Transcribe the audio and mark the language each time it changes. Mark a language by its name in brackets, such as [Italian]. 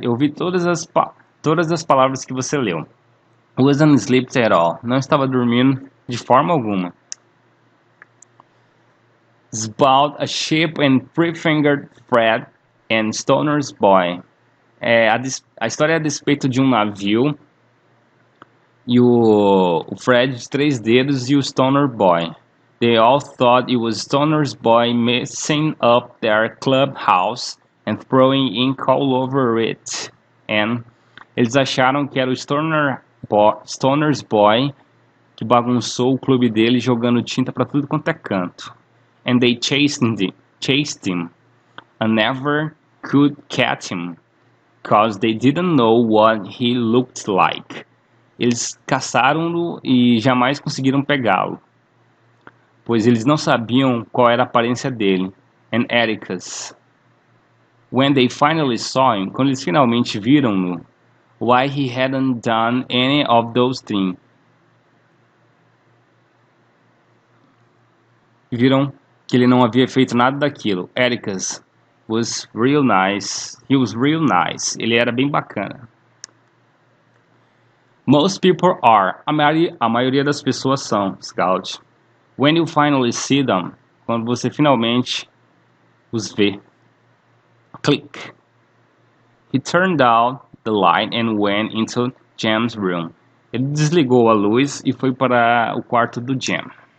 [Portuguese] Eu ouvi todas as palavras que você leu. [English] Wasn't asleep at all. [Portuguese] Não estava dormindo de forma alguma. [English] It's about a ship and three-fingered Fred and Stoner's boy. [Portuguese] A história é a despeito de um navio e o Fred de 3 dedos e o Stoner boy. [English] They all thought it was Stoner's boy messing up their clubhouse and throwing ink all over it. [Portuguese] And eles acharam que era o Stoner's boy que bagunçou o clube dele jogando tinta para tudo quanto é canto. [English] And they chased him and never could catch him, cause they didn't know what he looked like. [Portuguese] Eles caçaram-no e jamais conseguiram pegá-lo, pois eles não sabiam qual era a aparência dele. [English] And Ericus, when they finally saw him, [Portuguese] quando eles finalmente viram-no, [English] why he hadn't done any of those things. [Portuguese] Viram que ele não havia feito nada daquilo. [English] Ericus was real nice. He was real nice. [Portuguese] Ele era bem bacana. [English] Most people are. [Portuguese] A maioria das pessoas são, Scout. [English] When you finally see them, [Portuguese] quando você finalmente os vê. [English] Click. He turned out the light and went into Jam's room. [Portuguese] Ele desligou a luz e foi para o quarto do Jam.